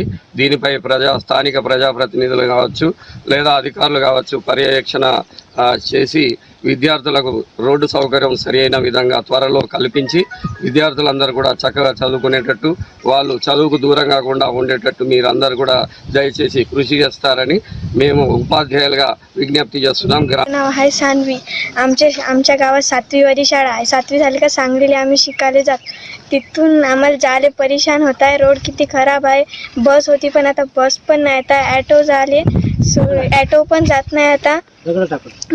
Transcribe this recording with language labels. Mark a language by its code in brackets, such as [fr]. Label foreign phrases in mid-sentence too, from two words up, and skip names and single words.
[te] దీనిపై స్థానిక ప్రజాప్రతినిధులు కావచ్చు లేదా అధికారులు కావచ్చు పర్యవేక్షణ చేసి విద్యార్థులకు రోడ్డు సౌకర్యం సరైన విధంగా త్వరలో కల్పించి విద్యార్థులందరూ కూడా చక్కగా చదువుకునేటట్టు వాళ్ళు చదువుకు దూరం కాకుండా ఉండేటట్టు మీరందరూ కూడా దయచేసి కృషి చేస్తారని మేము उपाध्याయులుగా विज्ञप्ती చేస్తున్నాం. [mr] नाव आहे सानवी. आमच्या गावात 7वी वाली शाळा आहे. 7वी झाली का सांगलीला आम्ही शिकायला जात. तिथून आम्हाला जायला परेशान होत आहे. रोड किती खराब आहे. बस होती पण आता बस पण नाही. आता ॲटो झाले, ॲटो पण जात नाही आता.